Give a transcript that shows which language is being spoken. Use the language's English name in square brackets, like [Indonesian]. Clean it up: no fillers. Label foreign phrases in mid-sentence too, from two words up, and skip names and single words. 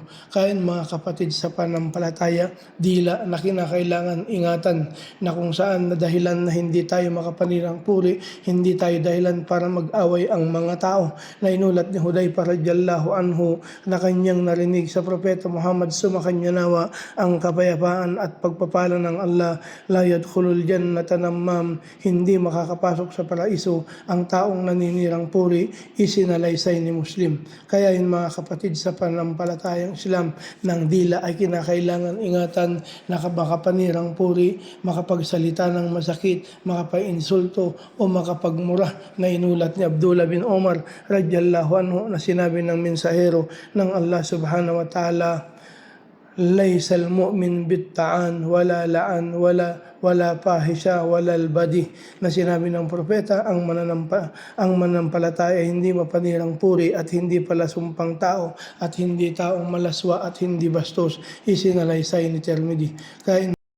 [Filipino] Kaya mga kapatid sa panampalataya, dila na kinakailangan ingatan na kung saan na dahilan na hindi tayo makapanirang puri, hindi tayo dahilan para mag-away ang mga tao na inulat ni Hudayfa [Arabic] رضي الله عنه [Filipino] na kanyang narinig sa Propeta Muhammad sumakanya nawa ang kapayapaan at pagpapala ng Allah, [Arabic] لا يدخل الجنة نمام, [Filipino] hindi makakapasok sa paraiso ang taong naninirang puri, isinalaysay ni Muslim. Kaya yun mga kapatid sa panampalatayang Islam, ng dila ay kinakailangan ingatan na makapanirang puri, makapagsalita ng masakit, makapag-insulto o makapagmura na inulat ni Abdullah bin Omar [Arabic] رضي الله عنه [Filipino] na sinabi ng mensahero ng Allah [Arabic] سبحانه وتعالى, ليس المؤمن بالطعان ولا اللعان ولا الفاحش ولا البذيء, [Filipino] na sinabi ng propeta ang mananampalataya hindi mapanirang puri at hindi palasumpang tao at hindi taong malaswa at hindi bastos, isinalaysay ni Tirmidhi. Kaya